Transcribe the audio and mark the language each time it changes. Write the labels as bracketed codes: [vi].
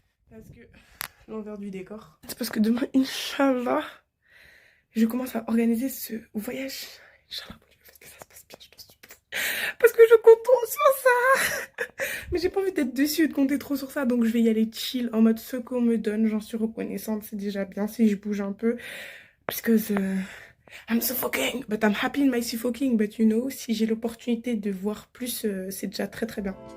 [fr] Parce que l'envers du décor. C'est parce que demain, Inch'Allah, je commence à organiser ce voyage. Inch'Allah, que ça se passe bien, je t'en supplie. Parce que je compte trop sur ça. Mais j'ai pas envie d'être dessus et de compter trop sur ça. Donc je vais y aller chill, en mode ce qu'on me donne. J'en suis reconnaissante, c'est déjà bien si je bouge un peu. Parce que [en] I'm suffocating, but I'm happy in my suffocating. But you know, [fr] si j'ai l'opportunité de voir plus, c'est déjà très très bien.